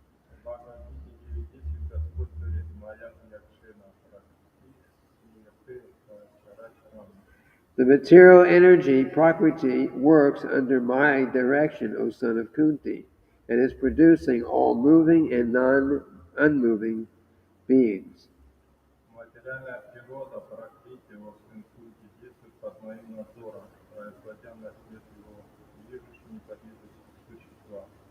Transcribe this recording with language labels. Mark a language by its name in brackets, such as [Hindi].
[Russian] В Бхагавад-гите 9.10 Господь говорит: [Sanskrit] «Моя якшена практи синяты чарачарам». [English] The material energy, Prakriti, works under my direction, O son of Kunti, and is producing all moving and non-unmoving beings. [Russian] Материальная природа Пракрити во всем сути действует под моим надзором, производя на свет его движущие неподвижные существа.